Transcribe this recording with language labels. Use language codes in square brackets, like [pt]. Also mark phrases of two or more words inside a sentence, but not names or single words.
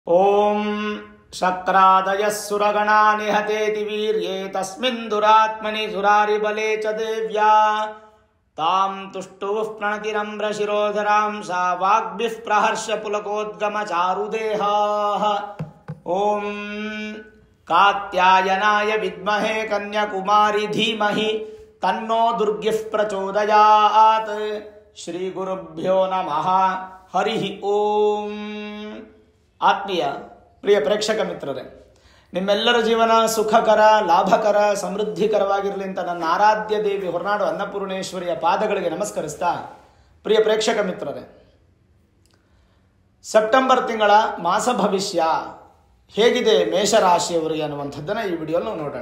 [sa] ಓಂ ಶಕ್ರಾದಯಃ ಸುರಗಣಾ ನಿಹತೇತಿ ವೀರ್ಯೇ ತಸ್ಮಿನ್ ದುರಾತ್ಮನಿ ಸುರಾರಿಬಲೆ ಚ ದೇವ್ಯಾ ತಾಂ ತುಷ್ಟುಃ ಪ್ರಣತಿನಮ್ರ ಶಿರೋಧರಾಂ ಸಾ ವಾಗ್ಭಿಃ ಪ್ರಹರ್ಷ ಪುಲಕೋದ್ಗಮ ಚಾರುದೇಹಾಃ. ಓಂ ಕಾತ್ಯಾಯನಾಯ ವಿದ್ಮಹೇ ಕನ್ಯಾಕುಮಾರಿ ಧೀಮಹಿ ತನ್ನೋ ದುರ್ಗಿಃ ಪ್ರಚೋದಯಾತ್. ಶ್ರೀ ಗುರುಭ್ಯೋ ನಮಃ. ಹರಿ ಓಂ. [kn] ಆತ್ಮೀಯ ಪ್ರಿಯ ಪ್ರೇಕ್ಷಕ ಮಿತ್ರರೇ, ನಿಮ್ಮೆಲ್ಲರ ಜೀವನ ಸುಖಕರ, ಲಾಭಕರ, ಸಮೃದ್ಧಿಕರವಾಗಿರಲಿ ಅಂತ ನನ್ನ ಆರಾಧ್ಯ ದೇವಿ ಹೊರನಾಡು ಅನ್ನಪೂರ್ಣೇಶ್ವರಿಯ ಪಾದಗಳಿಗೆ ನಮಸ್ಕರಿಸ್ತಾ, ಪ್ರಿಯ ಪ್ರೇಕ್ಷಕ ಮಿತ್ರರೇ, ಸೆಪ್ಟೆಂಬರ್ ತಿಂಗಳ ಮಾಸ ಭವಿಷ್ಯ ಹೇಗಿದೆ ಮೇಷರಾಶಿಯವರಿಗೆ ಅನ್ನುವಂಥದ್ದನ್ನು ಈ ವಿಡಿಯೋಲ್ಲಿ ನೋಡೋಣ.